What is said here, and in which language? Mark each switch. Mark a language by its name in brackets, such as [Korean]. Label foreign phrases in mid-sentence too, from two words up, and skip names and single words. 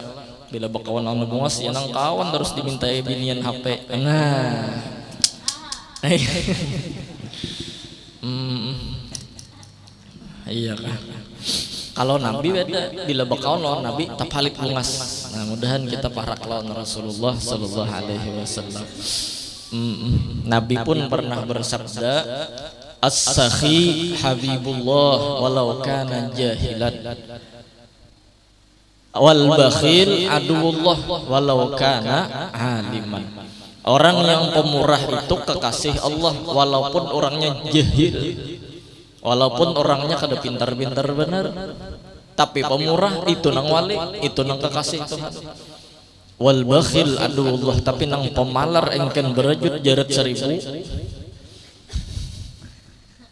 [Banjar] Bila bakawan lawan bungas ya nang kawan terus dimintai binian HP. Nah. Iya kan. Kalau Nabi beda, bila bakawan lawan Nabi tapalik bungas. Nah, mudahan kita parak lawan Rasulullah [Arabic] صلى الله عليه وسلم. [Banjar] Nabi pun pernah bersabda, [Arabic] السخي حبيب الله ولو كان جاهلا والبخيل عدو الله ولو كان عالما. [Indonesian] Orang yang pemurah itu kekasih Allah walaupun orangnya jahil. [Banjar] Walaupun orangnya kada pintar-pintar benar, tapi pemurah itu nang wali, itu nang kekasih Tuhan. [Arabic] والبخيل عدو الله, [Banjar] tapi nang pemalar engken berajut jarat 1000.